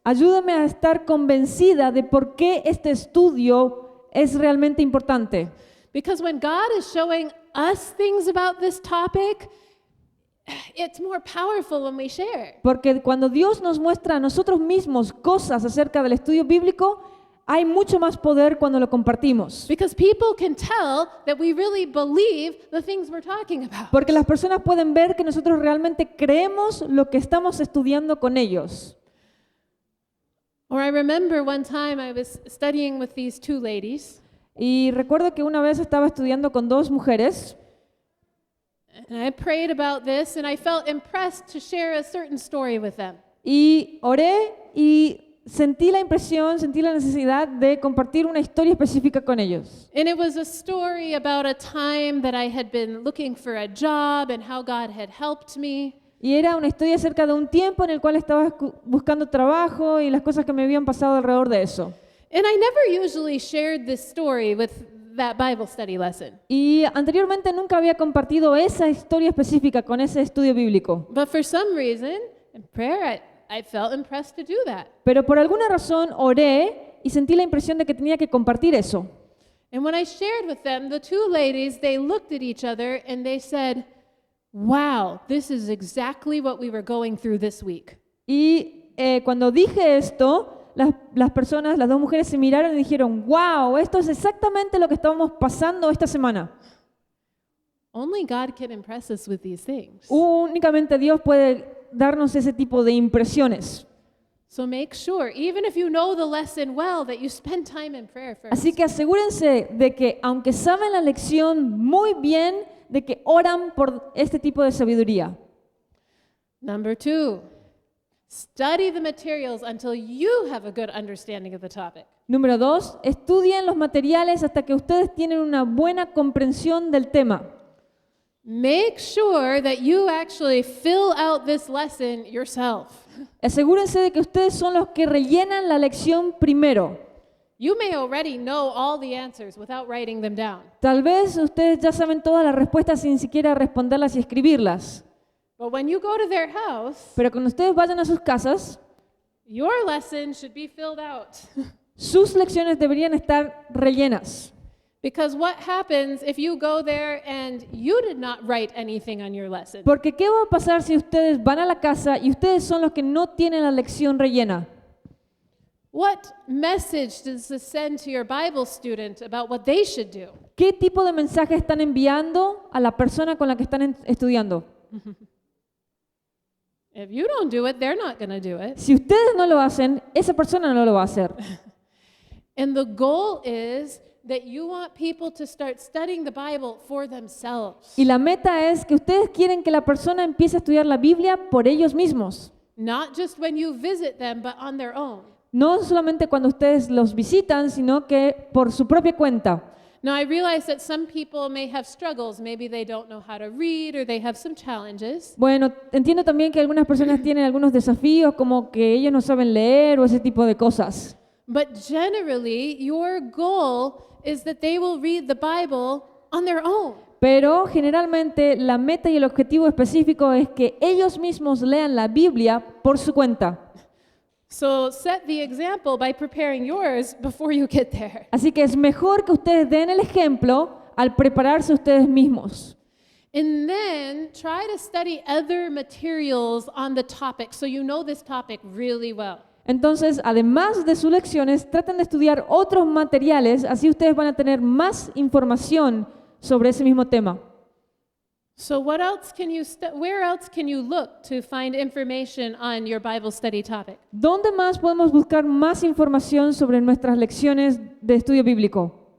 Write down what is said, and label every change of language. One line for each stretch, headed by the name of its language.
Spanish: Ayúdame a estar convencida de por qué este estudio es realmente importante.
English: Because when God is showing us things about this topic, it's more powerful when we share.
Spanish: Porque cuando Dios nos muestra a nosotros mismos cosas acerca del estudio bíblico, hay mucho más poder cuando lo compartimos.
English: Because people can tell that we really believe the things we're talking about.
Spanish: Porque las personas pueden ver que nosotros realmente creemos lo que estamos estudiando con ellos.
English: Or I remember one time I was studying with these two ladies,
Spanish: Y recuerdo que una vez estaba estudiando con dos mujeres
English: and I prayed about this, and I felt impressed to share a certain story with them.
Spanish: y oré y sentí la impresión, sentí la necesidad de compartir una historia específica con ellos.
English: And it was a story about a time that I had been looking for a job and how God had helped me.
Spanish: Y era una historia acerca de un tiempo en el cual estaba buscando trabajo y las cosas que me habían pasado alrededor de eso.
English: And I never usually shared this story with that Bible study lesson.
Spanish: Y anteriormente nunca había compartido esa historia específica con ese estudio bíblico.
English: But for some reason, in prayer, I felt impressed to do that.
Spanish: Pero por alguna razón oré y sentí la impresión de que tenía que compartir eso.
English: And when I shared with them, the two ladies, they looked at each other and they said, "Wow, this is exactly what we were going through this week."
Spanish: Y cuando dije esto, las personas, las dos mujeres se miraron y dijeron, wow, esto es exactamente lo que estábamos pasando esta semana.
English: Only God can impress us with these things.
Spanish: Únicamente Dios puede darnos ese tipo de impresiones.
English: So make sure, even if you know the lesson well, that you spend time in prayer first.
Spanish: Así que asegúrense de que, aunque saben la lección muy bien, de que oran por este tipo de sabiduría.
English: Number 2, study the materials until you have a good understanding of the topic.
Spanish: Número 2, estudien los materiales hasta que ustedes tienen una buena comprensión del tema.
English: Make sure that you actually fill out this lesson yourself.
Spanish: Asegúrense de que ustedes son los que rellenan la lección primero.
English: You may already know all the answers without writing them down.
Spanish: Tal vez ustedes ya saben todas las respuestas sin siquiera responderlas y escribirlas.
English: But when you go to their house,
Spanish: Pero cuando ustedes vayan a sus casas,
English: your lesson should be filled out.
Spanish: sus lecciones deberían estar rellenas.
English: Because what happens if you go there and you did not write anything on your lesson?
Spanish: Porque ¿qué va a pasar si ustedes van a la casa y ustedes son los que no tienen la lección rellena?
English: What message does this send to your Bible student about what they should do?
Spanish: ¿Qué tipo de mensaje están enviando a la persona con la que están estudiando?
English: If you don't do it, they're not going to do it.
Spanish: Si ustedes no lo hacen, esa persona no lo va a hacer.
English: And the goal is that you want people to start studying the Bible for themselves.
Spanish: Y la meta es que ustedes quieren que la persona empiece a estudiar la Biblia por ellos mismos.
English: Not just when you visit them, but on their own.
Spanish: No solamente cuando ustedes los visitan, sino que por su propia cuenta.
English: Now, I realize that some people may have struggles. Maybe they don't know how to read or they have some challenges.
Spanish: Bueno, entiendo también que algunas personas tienen algunos desafíos, como que ellos no saben leer o ese tipo de cosas.
English: But generally, your goal is that they will read the Bible on their own.
Spanish: Pero generalmente la meta y el objetivo específico es que ellos mismos lean la Biblia por su cuenta.
English: So set the example by preparing yours before you get there.
Spanish: Así que es mejor que ustedes den el ejemplo al prepararse ustedes mismos.
English: And then try to study other materials on the topic so you know this topic really well.
Spanish: Entonces, además de sus lecciones, traten de estudiar otros materiales, así ustedes van a tener más información sobre ese mismo tema.
English: So what else can you where else can you look to find information on your Bible study topic?
Spanish: ¿Dónde más podemos buscar más información sobre nuestras lecciones de estudio bíblico?